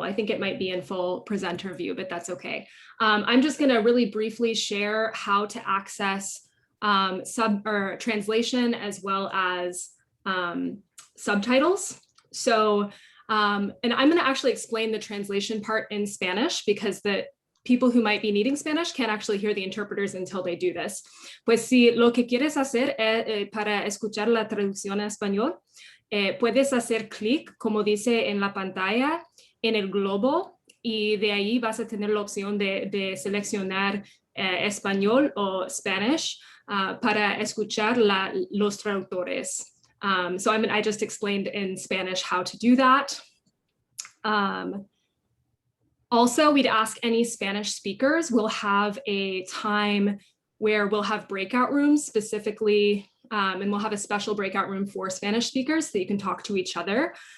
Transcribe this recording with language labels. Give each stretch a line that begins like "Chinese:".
English: I think it might be in full presenter view, but that's okay. I'm just going to really briefly share how to access translation as well as subtitles. So, and I'm going to actually explain the translation part in Spanish because the people who might be needing Spanish can't actually hear the interpreters until they do this.
Spanish: Pues si lo que quieres hacer para escuchar la traducción en español, puedes hacer clic, como dice en la pantalla, en el globo, y de ahí vas a tener la opción de seleccionar español o Spanish para escuchar los traductores.
English: So I just explained in Spanish how to do that. Also, we'd ask any Spanish speakers, we'll have a time where we'll have breakout rooms specifically, and we'll have a special breakout room for Spanish speakers so you can talk to each other.